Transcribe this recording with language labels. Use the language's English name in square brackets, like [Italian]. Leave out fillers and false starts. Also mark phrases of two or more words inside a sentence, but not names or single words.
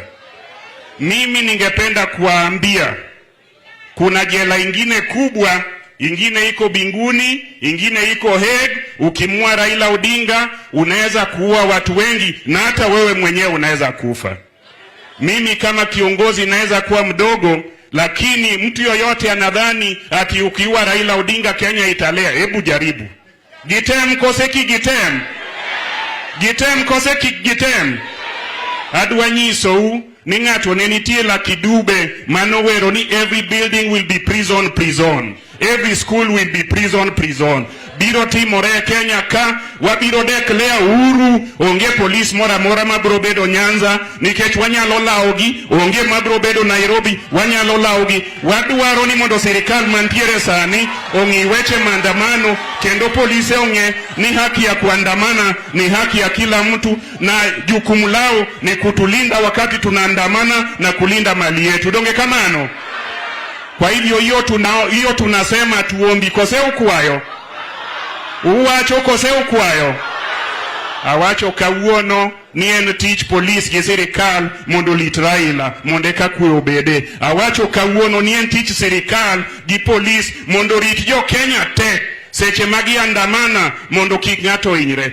[Swahili] Mimi ningependa kuwaambia kuna jela ingine kubwa, ingine iko Binguni, ingine iko Hague. Ukimua Raila Odinga unaweza kuua watu wengi na hata wewe mwenyewe unaweza kufa. Mimi kama kiongozi naweza kuwa mdogo, lakini mtu yoyote anadhani ati ukiua Raila Odinga Kenya italea. Hebu jaribu. [Luo (Kenya and Tanzania)] Gitem koseki gitem. Gitem koseki gitem. Adwanyiso ni ng'ato ne nitie la kidube manowero ni [English] every building will be prison. Every school will be prison. [Luo (Kenya and Tanzania)] Biro timore Kenya ka wabiro declare uhuru, onge police mora mabro bedo Nyanza nikech wanyalo laogi, onge mabro bedo Nairobi wanyalo laogi. Wadwaro ni mondo serikal mantiere sani ong'i weche maandamano kendo polisi ong'e ni [Swahili] haki ya kuandamana ni haki ya kila mtu na jukumu lao ni kutulinda wakati tunaandamana na kulinda mali yetu. [Luo (Kenya and Tanzania)] Donge kamano. [Swahili] Kwa hivyo hiyo tunasema tuombi [Luo (Kenya and Tanzania)] kose ukwayo. Uwacho kose ukwayo. Awacho kawuono ni en tich police gi serikal mondo lit Raila mondo eka kwe obede. Awacho kawuono ni en tich serikal gi police mondo rit jo Kenya te seche magi andamana mondo kik ng'ato hinyre.